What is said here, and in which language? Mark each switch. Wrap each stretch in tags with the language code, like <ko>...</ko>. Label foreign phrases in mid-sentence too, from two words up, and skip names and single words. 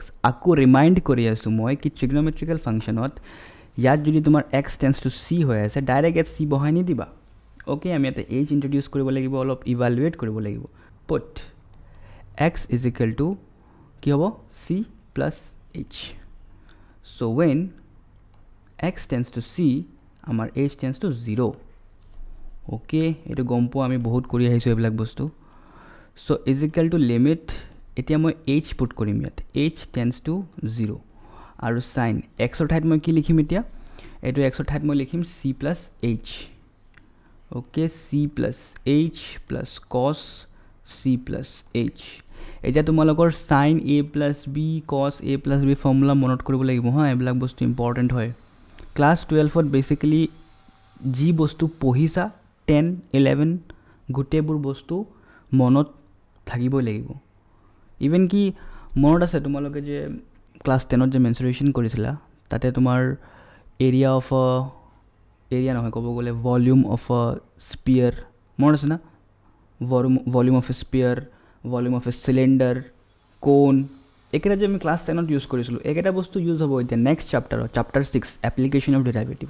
<as>আকৌ ৰিমাইণ্ড কৰি আছোঁ মই কি</as> <en>trigonometrical function</en> <as>ইয়াত যদি তোমাৰ</as> <en>x tends to c</en> <as>হৈ আছে ডাইৰেক্ট ইয়াত চি বহাই নিদিবা। অ'কে, আমি ইয়াতে এইচ ইণ্ট্ৰডিউচ কৰিব লাগিব, অলপ ইভালুৱেট কৰিব লাগিব।</as> <en>put x is equal to</en> <as>কি হ'ব?</as> <en>চি plus h. So when x tends to c, আমাৰ h tends to 0.</en> <as>okay, এইটো গম পোৱা আমি বহুত কৰি আহিছোঁ এইবিলাক বস্তু.</as> <en>so is equal to limit,</en> <as>এতিয়া মই h পুট কৰিম ইয়াত,</as> <en>h tends to 0</en> <as>আৰু sin x ৰ ঠাইত মই কি লিখিম এতিয়া, এইটো x ৰ ঠাইত মই লিখিম</as> <en>c plus h. okay, c plus h plus cos c plus h.</en> <as>এতিয়া তোমালোকৰ</as> <en>sin a plus b cos a plus b</en> <as>ফৰ্মুলা মনত কৰিব লাগিব হা, এইবিলাক বস্তু ইম্পৰ্টেণ্ট হয়. ক্লাছ 12ত বেচিকেলি যি বস্তু পঢ়িছা 10 11 গোটেইবোৰ বস্তু মনত থাকিবই লাগিব. ইভেন কি মনত আছে তোমালোকে যে ক্লাছ 10ত যে মেনচুৰেশ্যন কৰিছিলা, তাতে তোমাৰ</as> <en>area of area</en> <as>নহয় ক'ব গ'লে</as> <en>volume of a sphere</en> <as>মনত আছে না,</as> <en>volume of a sphere, volume of a cylinder, cone,</en> <as>এইকেইটা যে আমি ক্লাছ 10ত ইউজ কৰিছিলোঁ, এইকেইটা বস্তু ইউজ হ'ব এতিয়া</as> <en>next chapter, chapter 6 application of derivative.</en>